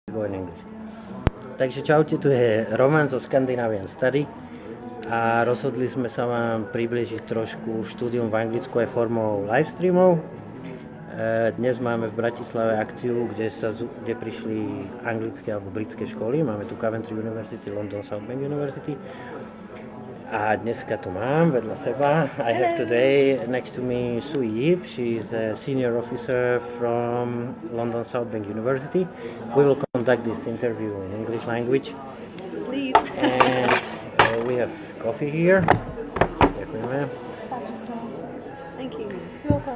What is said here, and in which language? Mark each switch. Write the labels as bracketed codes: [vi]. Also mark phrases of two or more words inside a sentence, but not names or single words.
[en] Go in English. [sk] Takže čaute, tu je Roman zo Scandinavian Study a rozhodli sme sa vám približiť trošku štúdium v Anglicku aj formou [en] live streamov. [sk] Dnes máme v Bratislave akciu, kde prišli anglické alebo britské školy. Máme tu Coventry University, London South Bank University. A dneska tu mám vedľa seba. [en] I have today next to me Sui Yip. She is a senior officer from London South Bank University. We will conduct this interview in English language. Please. And we have coffee here. Ďakujeme. Thank you. You're welcome.